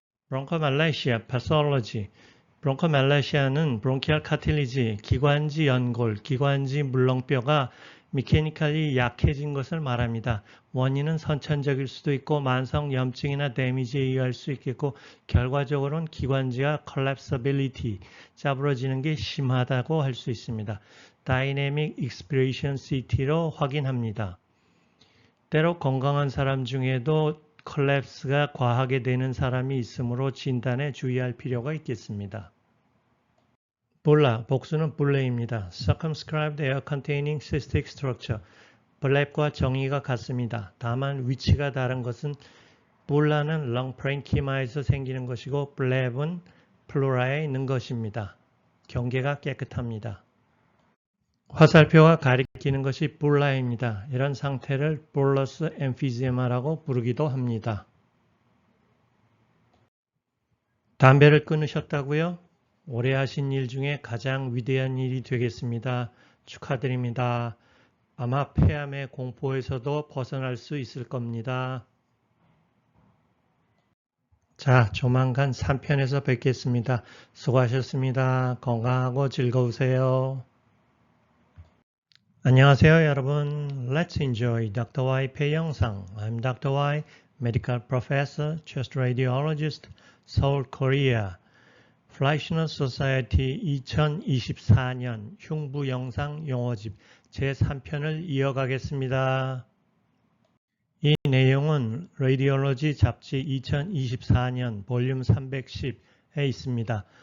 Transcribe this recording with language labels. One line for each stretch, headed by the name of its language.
Korean: 브론코말레시아 패솔로지. 브론코말레시아는 브론키얼 카틸리지, 기관지 연골, 기관지 물렁뼈가 미케니컬이 약해진 것을 말합니다. 원인은 선천적일 수도 있고 만성 염증이나 데미지에 의할 수 있겠고 결과적으로는 기관지가 collapsibility, 짜부러지는 게 심하다고 할 수 있습니다. Dynamic Expiration CT로 확인합니다. 때로 건강한 사람 중에도 콜랩스가 과하게 되는 사람이 있으므로 진단에 주의할 필요가 있겠습니다. 볼라, 복수는 블레입니다.
English: Circumscribed air containing cystic structure.
Korean: 블랩과 정의가 같습니다. 다만 위치가 다른 것은 볼라는 렁 프랭키마에서 생기는 것이고 블랩은 플로라에 있는 것입니다. 경계가 깨끗합니다. 화살표가 가리키는 것이 볼라입니다. 이런 상태를 볼러스 엠피제마라고 부르기도 합니다. 담배를 끊으셨다고요? 올해 하신 일 중에 가장 위대한 일이 되겠습니다. 축하드립니다. 아마 폐암의 공포에서도 벗어날 수 있을 겁니다. 자, 조만간 3편에서 뵙겠습니다. 수고하셨습니다. 건강하고 즐거우세요. 안녕하세요, 여러분.
English: Let's enjoy Dr. Y
Korean: 폐 영상.
English: I'm Dr. Y, Medical Professor, Chest Radiologist, Seoul, Korea.
Korean: Fleischner Society 2024년 흉부 영상 용어집 제3편을 이어가겠습니다. 이 내용은 Radiology 잡지 2024년 볼륨 310에 있습니다.